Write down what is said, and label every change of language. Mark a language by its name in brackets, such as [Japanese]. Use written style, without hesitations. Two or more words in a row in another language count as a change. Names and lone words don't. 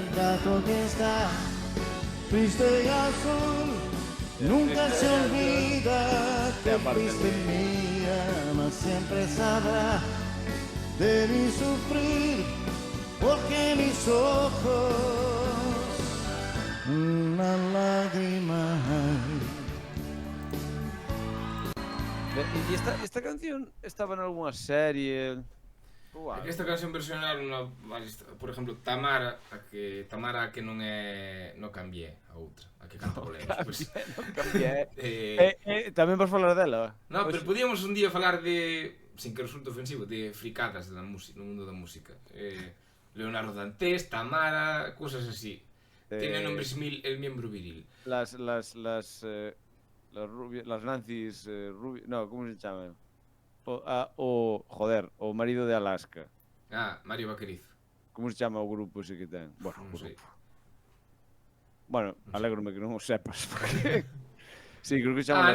[Spanish] El gato que está triste y azul nunca se olvida que fuiste mía, mas siempre sabrá de mi sufrir, porque mis ojos una lágrima hay. [Galician] E esta canción estaba en alguna serie? É que esta canción versionaron por exemplo, Tamara, a que non é No Cambié, a outra, a que canta boleros. Pues, Tamén vas falar dela? no, pero podíamos un día falar de, [Spanish] sin que resulte ofensivo, [Galician] de fricadas da música, no mundo da música. Leonardo Dantes, Tamara, [Spanish] cosas así. Tiene nombres mil el miembro viril. [Galician] Las Nancy's no, como se chama? Joder, o marido de Alaska. Ah, Mario Vaquerizo. Como se chama o grupo ese que ten? Bueno, Non sei. Bueno, alégrome que non o sepas, porque... Sí, creo que se chama